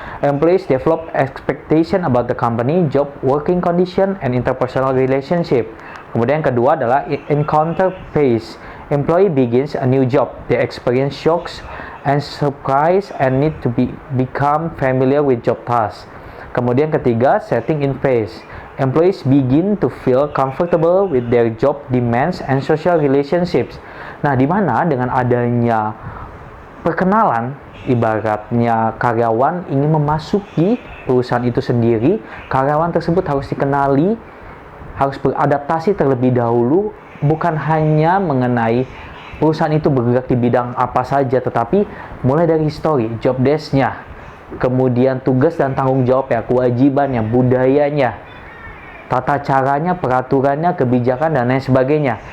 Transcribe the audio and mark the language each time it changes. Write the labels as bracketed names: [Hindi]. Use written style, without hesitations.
[English] Employees develop expectation about the company, job, working condition, and interpersonal relationship. [Indonesian] Kemudian yang kedua adalah encounter phase. [English] Employee begins a new job. They experience shocks and surprise and need to become familiar with job tasks. [Indonesian] Kemudian ketiga, [English] setting in phase. Employees begin to feel comfortable with their job demands and social relationships. [Indonesian] Nah, di mana dengan adanya perkenalan, ibaratnya karyawan ingin memasuki perusahaan itu sendiri, karyawan tersebut harus dikenali, harus beradaptasi terlebih dahulu, bukan hanya mengenai perusahaan itu bergerak di bidang apa saja, tetapi mulai dari histori, job desk-nya, kemudian tugas dan tanggung jawabnya, kewajibannya, budayanya, tata caranya, peraturannya, kebijakan, dan lain sebagainya.